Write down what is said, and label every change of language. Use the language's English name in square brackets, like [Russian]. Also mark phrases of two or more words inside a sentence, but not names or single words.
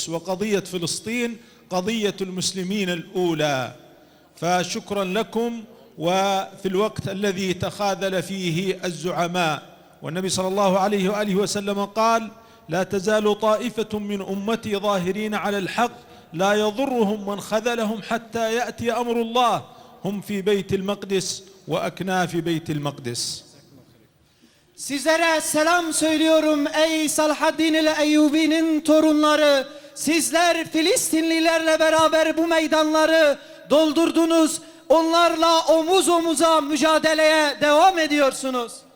[Arabic] وقضية فلسطين قضية المسلمين الأولى فشكرا لكم وفي الوقت الذي تخاذل فيه الزعماء والنبي صلى الله عليه وآله وسلم قال لا تزال طائفة من أمتي ظاهرين على الحق لا يضرهم من خذلهم حتى يأتي أمر الله هم في بيت المقدس وأكناف بيت المقدس. [Turkish] Sizlere selam söylüyorum ey Salahaddin el-Eyyubi'nin torunları. Sizler Filistinlilerle beraber bu meydanları doldurdunuz. Onlarla omuz omuza mücadeleye devam ediyorsunuz.